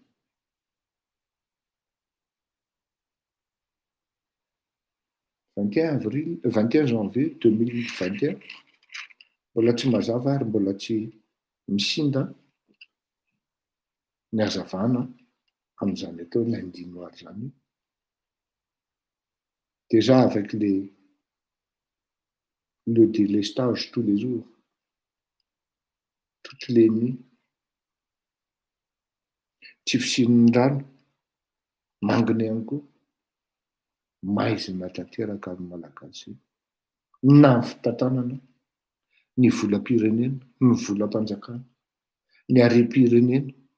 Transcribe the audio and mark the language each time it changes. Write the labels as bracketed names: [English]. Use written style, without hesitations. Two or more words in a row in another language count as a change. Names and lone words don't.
[Malagasy] 21 janvier 2021 mbola tsy mazava ary mbola tsy misinda ny hazavana amin'izany atao [French] lundi noir [Malagasy] zany. [French] Déjà avec le délestage tous les jours, toutes les nuits, [Malagasy] tsy fisian-drano mangina ihany koa maizina tanteraka amin'ny malagasy na ny fitantanana, ny volam-pirenena, ny volam-panjakana, ny harem-pirenena.